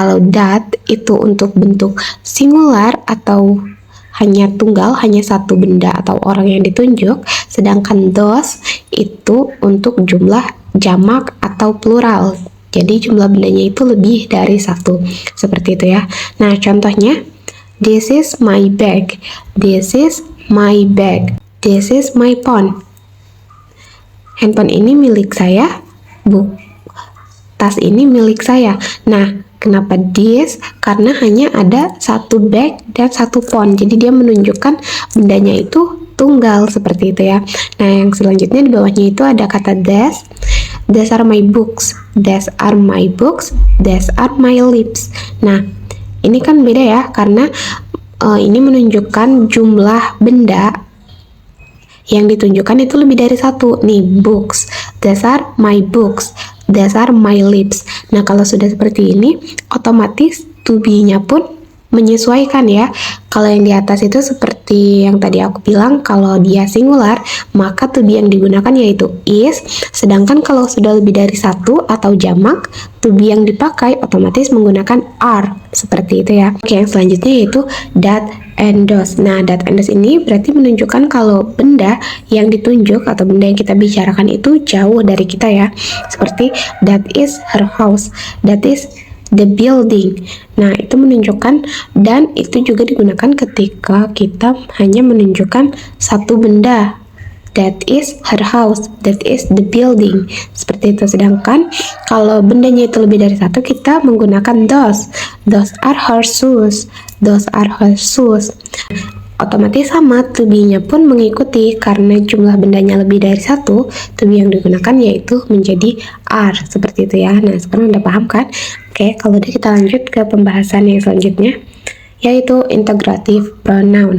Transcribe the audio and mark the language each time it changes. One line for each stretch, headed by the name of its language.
Indonesian: Kalau that itu untuk bentuk singular atau hanya tunggal, hanya satu benda atau orang yang ditunjuk, sedangkan those itu untuk jumlah jamak atau plural, jadi jumlah bendanya itu lebih dari satu, seperti itu ya. Nah, contohnya,
English: this is my bag, this is my bag, this is my phone.
Indonesian: Handphone ini milik saya, tas ini milik saya. Nah, kenapa this? Karena hanya ada satu bag dan satu phone, jadi dia menunjukkan bendanya itu tunggal, seperti itu ya. Nah, yang selanjutnya di bawahnya itu ada kata these.
English: These are my books, these are my books, these are my lips.
Indonesian: Nah, ini kan beda ya, karena ini menunjukkan jumlah benda yang ditunjukkan itu lebih dari satu.
English: Nih, books, these are my books, these are my lips.
Indonesian: Nah, kalau sudah seperti ini, otomatis to be-nya pun menyesuaikan ya. Kalau yang di atas itu seperti yang tadi aku bilang, kalau dia singular, maka to be yang digunakan yaitu is. Sedangkan kalau sudah lebih dari satu atau jamak, to be yang dipakai otomatis menggunakan are, seperti itu ya. Oke, yang selanjutnya yaitu that and those. Nah, that and those ini berarti menunjukkan kalau benda yang ditunjuk atau benda yang kita bicarakan itu jauh dari kita ya.
English: Seperti that is her house, that is the building.
Indonesian: Nah, itu menunjukkan, dan itu juga digunakan ketika kita hanya menunjukkan satu benda.
English: That is her house, that is the building,
Indonesian: seperti itu. Sedangkan kalau bendanya itu lebih dari satu, kita menggunakan those.
English: Those are her shoes, those are her shoes.
Indonesian: Otomatis sama, to be-nya pun mengikuti, karena jumlah bendanya lebih dari satu, to be yang digunakan yaitu menjadi are, seperti itu ya. Nah, sekarang udah paham kan? Oke, kalau udah, kita lanjut ke pembahasan yang selanjutnya, yaitu integrative pronoun.